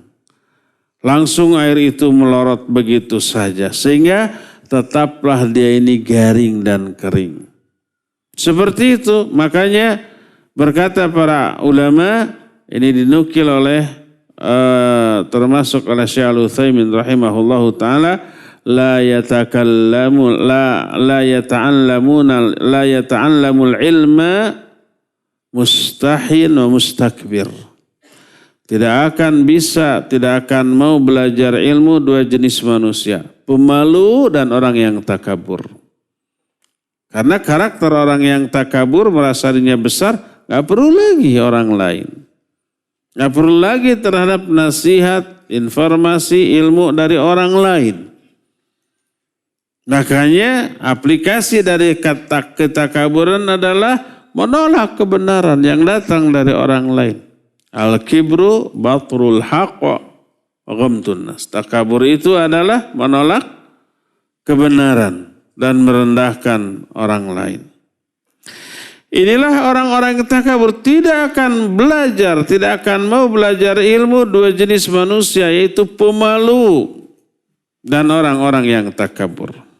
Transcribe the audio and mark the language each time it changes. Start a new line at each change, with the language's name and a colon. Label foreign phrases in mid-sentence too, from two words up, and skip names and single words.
Indonesian: Langsung air itu melorot begitu saja. Sehingga tetaplah dia ini garing dan kering. Seperti itu, makanya berkata para ulama, ini dinukil oleh termasuk oleh Syekh Al-Utsaimin
Arabic: رحمه الله تعالى, لا يتعلم العلم مستحٍ ومستكبر.
Indonesian: Tidak akan mau belajar ilmu dua jenis manusia, pemalu dan orang yang takabur. Karena karakter orang yang takabur merasa dirinya besar, gak perlu lagi orang lain. Gak perlu lagi terhadap nasihat, informasi, ilmu dari orang lain. Makanya aplikasi dari kata ketakaburan adalah menolak kebenaran yang datang dari orang lain.
Arabic: الكبر بطر الحق وغمط الناس.
Indonesian: Takabur itu adalah menolak kebenaran dan merendahkan orang lain. Inilah orang-orang yang takabur, tidak akan belajar, tidak akan mau belajar ilmu dua jenis manusia, yaitu pemalu dan orang-orang yang takabur.